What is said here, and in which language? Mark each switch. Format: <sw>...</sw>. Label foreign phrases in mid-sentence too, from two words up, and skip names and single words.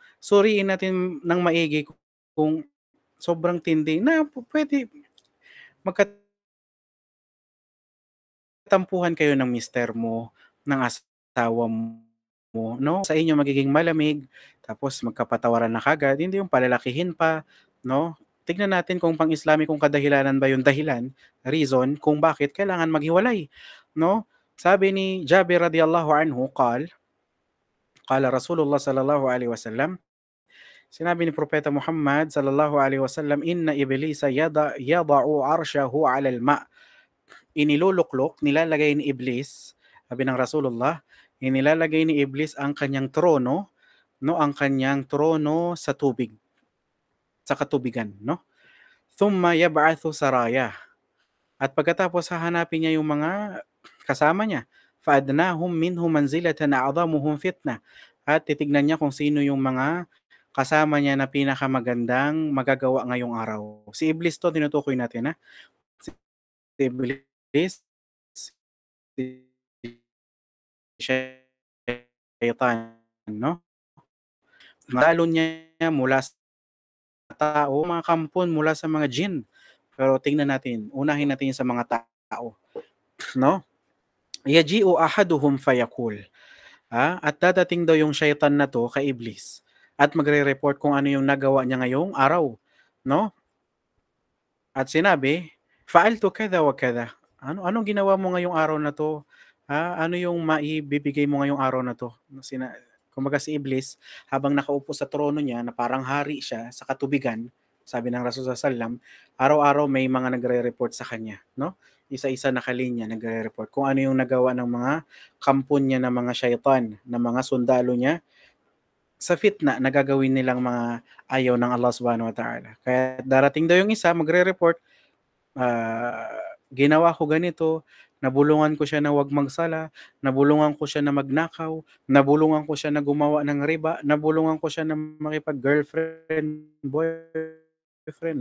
<tl>Suriin natin ng maigi kung sobrang tindi na puwede magkatampuhan kayo ng mister mo, ng asawa mo, 'no? Sa inyo magiging malamig, tapos magkapatawaran na kaagad, hindi yung palalakihin pa, 'no? Tignan natin kung pang-Islamikong kadahilanan ba yung dahilan, reason kung bakit kailangan maghiwalay, 'no? Sabi ni</tl> <ar>Jabir رضي الله عنه قال رسول الله صلى الله عليه وسلم,</ar> <tl>sinabi ni Propeta Muhammad</tl> <ar>صلى الله عليه وسلم, "إن إبليس يضع عرشه على الماء'."</ar> <tl>Iniluluklok, nilalagay ni Iblis, sabi ng Rasulullah, inilalagay ni Iblis ang kanyang trono, 'no, ang kanyang trono sa tubig, sa katubigan, 'no.</tl> <ar>ثم يبعث سرايا,</ar> <tl>at pagkatapos hahanapin niya yung mga kasama niya,</tl> <ar>فأدناهم منهم منزلة أعظمهم فتنة,</ar> <tl>at titignan niya kung sino yung mga kasama niya na pinakamagandang magagawa ngayong araw. Si Iblis 'to tinutukoy natin, ha. Si Iblis, si Shaytan, 'no. Dalo niya mula sa tao, mga kampon mula sa mga jin. Pero tingnan natin, unahin natin yung sa mga tao, 'no.</tl> <ar>يجيء أحدهم فيقول,</ar> <tl>at dadating daw yung shaytan na 'to kay Iblis at magre-report kung ano yung nagawa niya ngayong araw, 'no. At sinabi,</tl> <ar>"فعلت كذا وكذا."</ar> <tl>Anong ginawa mo ngayong araw na 'to? Ano yung maibibigay mo ngayong araw na 'to? Kumbaga si Iblis, habang nakaupo sa trono niya na parang hari siya sa katubigan, sabi ng Rasul</tl> <ar>صلى الله عليه وسلم,</ar> <tl>araw-araw may mga nagre-report sa kanya, 'no? Isa-isa nakalinya nagre-report kung ano yung nagawa ng mga kampon niya na mga shaytan, na mga sundalo niya sa fitna na gagawin nilang mga ayaw ng</tl> <ar>الله سبحانه وتعالى.</ar> <tl>Kaya darating daw yung isa magre-report, "Ginawa ko ganito, nabulungan ko siya na 'wag magsala, nabulungan ko siya na magnakaw, nabulungan ko siya na gumawa ng riba, nabulungan ko siya na makipag-girlfriend, boyfriend."</tl>